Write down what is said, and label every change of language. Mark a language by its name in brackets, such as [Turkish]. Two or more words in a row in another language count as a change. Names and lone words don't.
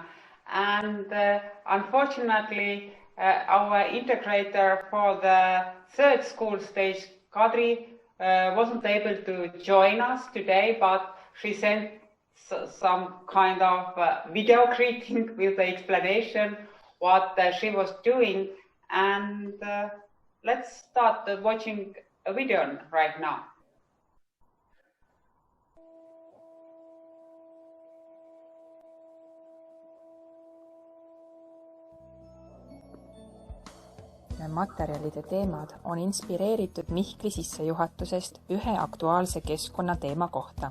[English] And unfortunately, our integrator for the third school stage, Kadri, wasn't able to join us today, but she sent some kind of video greeting with the explanation what she was doing. And let's start watching a video right now. [Estonian] Materjalide teemad on inspireeritud Mihkli sissejuhatusest ühe aktuaalse keskkonnateema kohta.